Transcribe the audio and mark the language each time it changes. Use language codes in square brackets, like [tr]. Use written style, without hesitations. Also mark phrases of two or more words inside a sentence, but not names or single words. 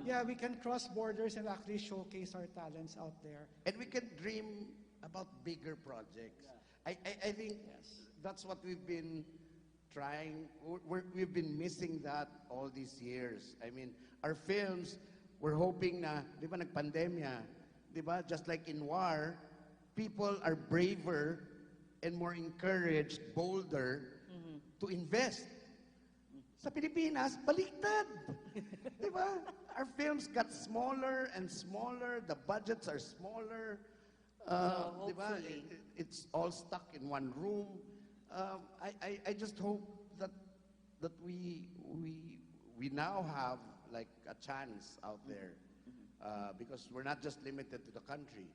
[en] Yeah, we can cross borders and actually showcase our talents out there. And we can dream about bigger projects. Yeah. I think that's what we've been trying. We've been missing that all these years. I mean, our films, we're hoping [tl] na, di ba, nagpandemya, di ba, [en] just like in war, people are braver and more encouraged, bolder, to invest. [tl] Sa Pilipinas, baliktad. Di ba? [en] Our films got smaller and smaller, the budgets are smaller, So [tl] Di ba? [en] hopefully. It's all stuck in one room. I just hope that we now have like a chance out there, because we're not just limited to the country.